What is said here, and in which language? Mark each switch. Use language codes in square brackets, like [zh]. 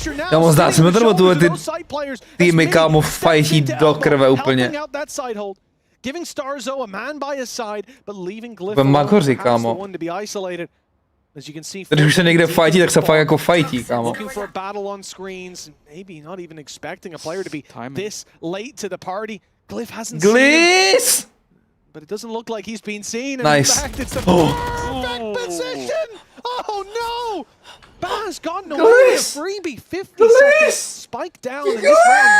[cs] Kámo, zdá se mi to, nebo ty týmy, kámo, fajtí do krve úplně. [en] Giving Starzo a man by his side, but leaving Glyph [cs] Magoři, kámo. [en] one to be isolated. As you can see, [cs] Když už se někde fajtí, tak se fakt jako fajtí, kámo. [en] looking for a battle on screens, maybe not even expecting a player to be this late to the party. Glyph hasn't seen him, but it doesn't look like he's been seen. And Nice. in fact, it's the perfect position. Oh no! Baz gotten away with a freebie. 50 seconds. Spike down in this round.